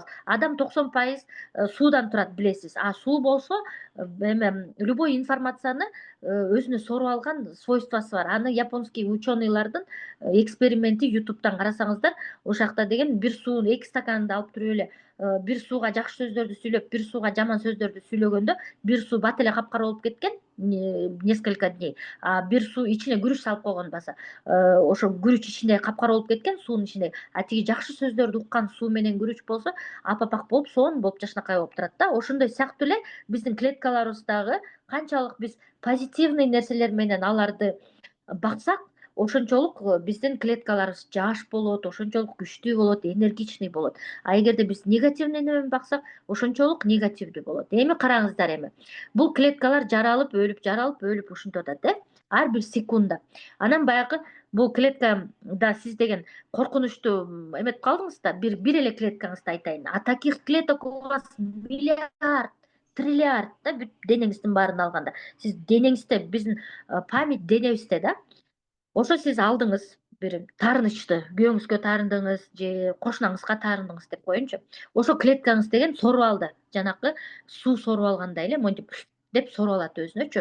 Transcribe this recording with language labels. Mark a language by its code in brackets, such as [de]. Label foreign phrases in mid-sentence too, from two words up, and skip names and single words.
[ky] Адам 90% суудан турат, билесиз. А суу болсо эме любой информацияны өзүнө соруп алган свойствосу бар. Аны японский ученыйлардын эксперименти YouTube'дан карасаңыздар, ошол жакта деген бир суунун 2 стаканды алып туруп эле бир сууга жакшы сөздөрдү сүйлөп, бир сууга жаман сөздөрдү сүйлөгөндө, бир суу бат эле капкара болуп кеткен [ru] несколько дней. [ky] А бир суу ичине күрүч салып койгон баса, ошо күрүч ичинде капкара болуп кеткен, суунун ичинде. А тиги жакшы сөздөрдү уккан суу менен күрүч болсо, апапак болуп, сонун болуп, жашынакай болуп турат да. Ошондой сыяктуу эле биздин клеткаларыбыздагы канчалык биз позитивный нерселер менен аларды баксак, ошончолук биздин клеткаларыбыз жаш болот, ошончолук күчтүү болот, энергичный болот. А эгерде биз негативный менен баксак, ошончолук негативдүү болот. Эми караңыздар, эми бул клеткалар жаралып, өлүп ушинтип атат, ар бир секундда. Анан баягы бул клеткада сиз деген коркунучтуу эметип калдыңыз да, бир эле клеткаңызды айтайын. [ru] А таких клеток у вас миллиард, триллиард [ky] да, бүт денеңиздин баарын алганда. Сиз денеңизде, биздин память денебизде да. Ошо сиз алдыңыз бир таарынычты, күйөөңүзгө таарындыңыз же кошунаңызга таарындыңыз деп коеюнчу. Ошо клеткаңыз деген соруп алды. Жанакы суу соруп алгандай эле монтип деп соруп алат өзүнөчү.